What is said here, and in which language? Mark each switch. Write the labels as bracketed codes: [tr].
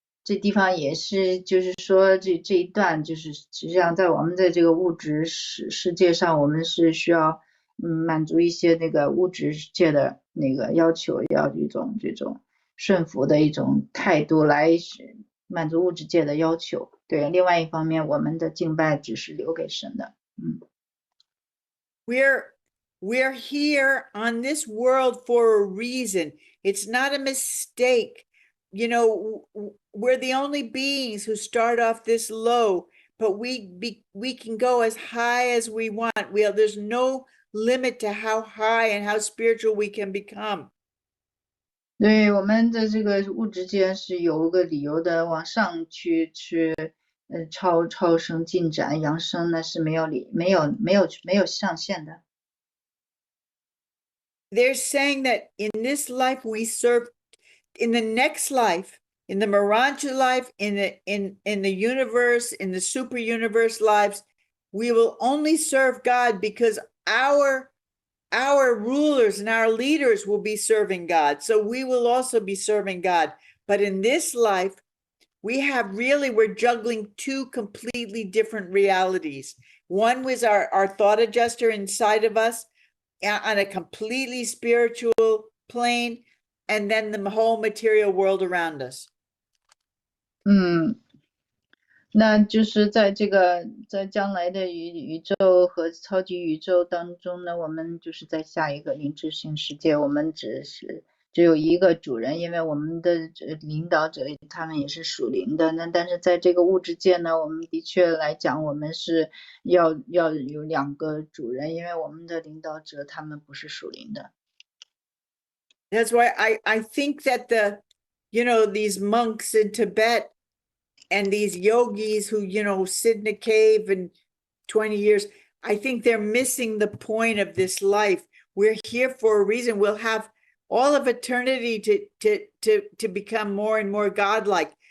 [zh] 这地方也是，就是说这一段，就是实际上在我们的这个物质世界上，我们是需要满足一些那个物质界的那个要求，要一种这种顺服的一种态度来满足物质界的要求。对，另外一方面，我们的敬拜只是留给神的。 [en] We're here on this world for a reason. It's not a mistake. You know, we're the only beings who start off this low, but we can go as high as we want. There's no limit to how high and how spiritual we can become. [zh] 对，我们的这个物质界是有个理由的，往上去超升进展，扬升呢是没有上限的。 [en] They're saying that in this life we serve, in the next life, in the Marancha life, in the universe, in the super universe lives, we will only serve God because our rulers and our leaders will be serving God. So we will also be serving God. But in this life, we're juggling two completely different realities. One was our thought adjuster inside of us on a completely spiritual plane, and then the whole material world around us. [zh] 那就是在将来的宇宙和超级宇宙当中呢，我们就是在下一个灵智性世界，我们只有一个主人，因为我们的领导者他们也是属灵的。那但是在这个物质界呢，我们的确来讲，我们是要有两个主人，因为我们的领导者他们不是属灵的。 [en] That's why I think that these monks in Tibet and these yogis who, sit in a cave and 20 years, I think they're missing the point of this life. We're here for a reason. We'll have all of eternity to become more and more godlike.